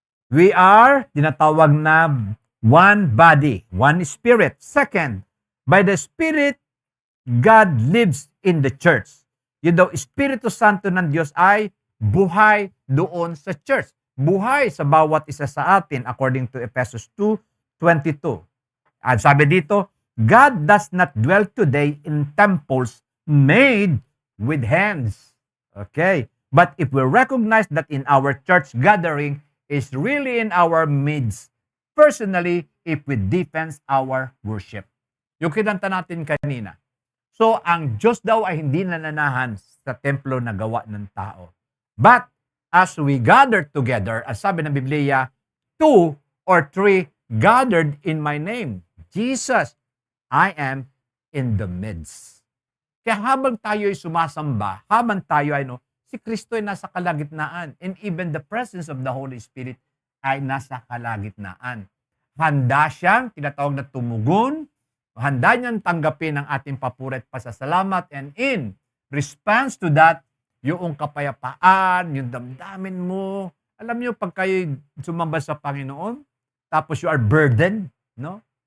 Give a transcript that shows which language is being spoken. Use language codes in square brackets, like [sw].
[en] We are, [tl] tinatawag na [en] one body, one spirit. Second, by the Spirit, God lives in the church. [tl] Yung daw Espiritu Santo ng Diyos ay buhay doon sa church. Buhay sa bawat isa sa atin [en] according to Ephesians 2:22. [tl] At sabi dito, [en] God does not dwell today in temples made with hands. Okay. But if we recognize that in our church gathering is really in our midst, personally, if we defense our worship. [tl] Yung kinanta natin kanina. So, ang Diyos daw ay hindi nananahan sa templo na gawa ng tao. [en] But, as we gather together, as [tl] sabi ng Biblia, [en] 2 or 3 gathered in my name. Jesus, I am in the midst. [tl] Kaya habang tayo ay sumasamba, habang tayo ay si Kristo ay nasa kalagitnaan. [en] And even the presence of the Holy Spirit [tl] ay nasa kalagitnaan. Handa siyang tinatawag na tumugon, handa niyang tanggapin ang ating papuri at pasasalamat, [en] and in response to that, [tl] yung kapayapaan, yung damdamin mo, alam niyo, pag kayo sumamba sa Panginoon, tapos [en] you are burdened, [tl] no?